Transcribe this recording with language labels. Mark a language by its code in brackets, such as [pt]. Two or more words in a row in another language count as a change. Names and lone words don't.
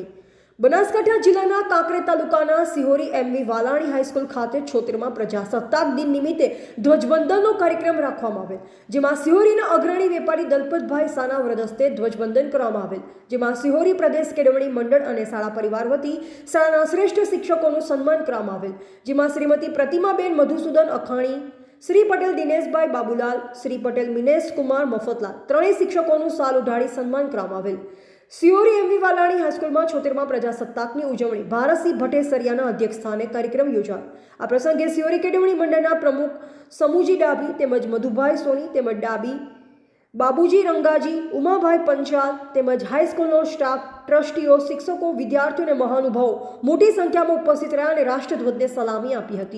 [gu] બનાસકાંઠા જિલ્લાના કાંકરેજ તાલુકાના સિહોરી એમવી વાલાણી હાઈસ્કૂલ ખાતે 76મા પ્રજાસત્તાક દિન નિમિત્તે ધ્વજવંદનનો કાર્યક્રમ રાખવામાં આવેલ, જેમાં સિહોરીના અગ્રણી વેપારી દલપતભાઈ સાના વરદસ્તે ધ્વજવંદન કરવામાં આવેલ, જેમાં સિહોરી પ્રદેશ કેળવણી મંડળ અને શાળા પરિવાર વતી શાળાના શ્રેષ્ઠ શિક્ષકોનું સન્માન કરવામાં આવેલ, જેમાં શ્રીમતી પ્રતિમાબેન મધુસૂદન અખાણી, श्री पटेल दिनेशभाई बाबूलाल, श्री पटेल मिनेश कुमार मफतलाल ત્રણેય શિક્ષકોનું સાલ ઉઢાડી સન્માન કરવામાં આવેલ। સિહોરી એમવી વાલાણી હાઈસ્કૂલમાં 76મા પ્રજાસત્તાકની ઉજવણી ભારતસિંહ ભટ્ટેસરિયાના અધ્યક્ષસ્થાને કાર્યક્રમ યોજાયો। આ પ્રસંગે સિહોરી કેળવણી મંડળના પ્રમુખ સમુજી ડાભી તેમજ મધુભાઈ સોની તેમજ ડાબી બાબુજી રંગાજી, ઉમાભાઈ પંચાલ તેમજ હાઈસ્કૂલનો સ્ટાફ, ટ્રસ્ટીઓ, શિક્ષકો, વિદ્યાર્થીઓ અને મહાનુભાવો મોટી સંખ્યામાં ઉપસ્થિત રહ્યા અને રાષ્ટ્રધ્વજને સલામી આપી હતી।